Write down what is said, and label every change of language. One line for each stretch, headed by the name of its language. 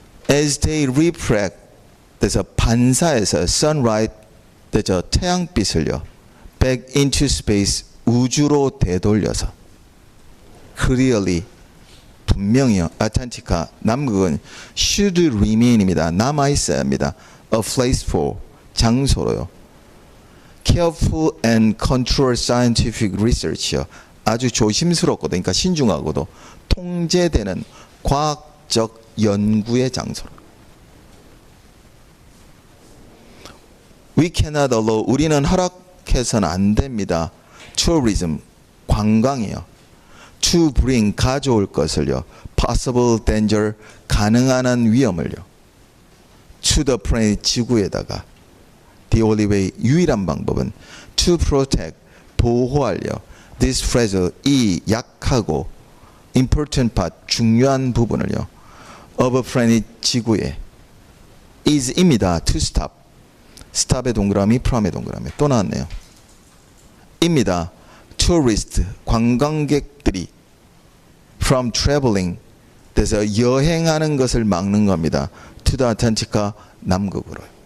English: as they reflect.
Korean: 그래서 반사해서
English: sunlight.
Korean: 그래서 태양빛을요.
English: back into space.
Korean: 우주로 되돌려서.
English: clearly.
Korean: 분명히요. 아탄티카 남극은
English: should remain
Korean: 입니다. 남아있어야 합니다.
English: a place for
Korean: 장소로요.
English: careful and controlled scientific research요.
Korean: 아주 조심스럽고도 그러니까 신중하고도 통제되는 과학적 연구의 장소로.
English: We cannot allow
Korean: 우리는 허락해서는 안 됩니다.
English: tourism
Korean: 관광이요.
English: to bring
Korean: 가져올 것을요.
English: possible danger
Korean: 가능한 한 위험을요.
English: to the planet
Korean: 지구에다가
English: the only way
Korean: 유일한 방법은
English: to protect
Korean: 보호하려
English: this fragile
Korean: 이 약하고
English: important part
Korean: 중요한 부분을요.
English: of a planet
Korean: 지구에
English: is입니다. to stop stop의 동그라미 from의 동그라미
Korean: 또 나왔네요. 입니다.
English: tourist
Korean: 관광객들이
English: from traveling
Korean: 그래서 여행하는 것을 막는 겁니다.
English: to the Antarctica
Korean: 남극으로.